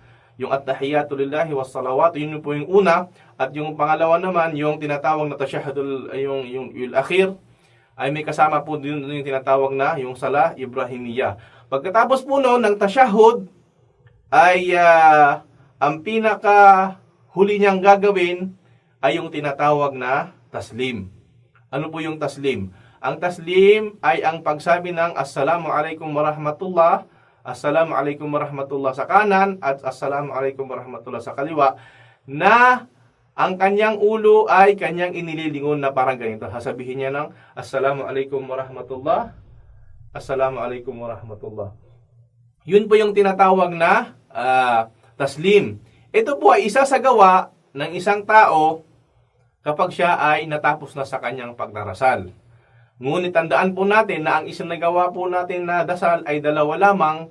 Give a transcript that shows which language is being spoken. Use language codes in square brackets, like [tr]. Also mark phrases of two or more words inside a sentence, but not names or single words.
[ar] Yung التحيات لله والصلوات, [tl] yun po yung una, at yung pangalawa naman yung tinatawag na tashahhudul yung akhir ay may kasama po din yung tinatawag na yung [ar] الصلاة الإبراهيمية. [tl] Pagkatapos po noon ng tashahhud ay ang pinaka huli niyang gagawin ay yung tinatawag na taslim. Ano po yung taslim? Ang taslim ay ang pagsabi ng [ar] السلام عليكم ورحمة الله, السلام عليكم ورحمة الله [tl] sa kanan at [ar] السلام عليكم ورحمة الله [tl] sa kaliwa, na ang kanyang ulo ay kanyang inililingon na parang ganito. Sasabihin niya ng [ar] السلام عليكم ورحمة الله، السلام عليكم ورحمة الله. [tl] Yun po yung tinatawag na taslim. Ito po ay isasagawa ng isang tao kapag siya ay natapos na sa kanyang pagdarasal. Ngunit tandaan po natin na ang isinagawa po natin na dasal ay dalawa lamang.